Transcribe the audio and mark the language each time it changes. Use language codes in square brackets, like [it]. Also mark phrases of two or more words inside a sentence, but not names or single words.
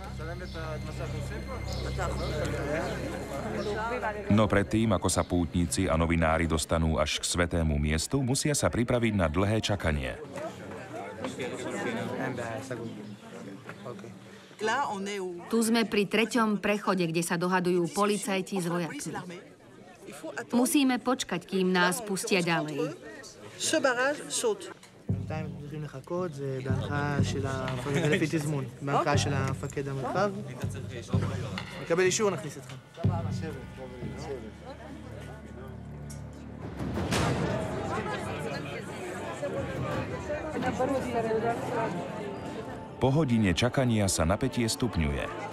[sk] No predtým, ako sa pútnici a novinári dostanú až k svätému miestu, musia sa pripraviť na dlhé čakanie. Tu sme pri 3. prechode, kde sa dohadujú policajti s vojakmi. Musíme počkať, kým nás pustia ďalej. [he] בינתיים צריכים לחכות, זה בהנחה של המפקד, לפי תזמון, בהנחה של המפקד המרחב. נקבל אישור, נכניס אתכם. [sk] Po hodine čakania sa napätie stupňuje.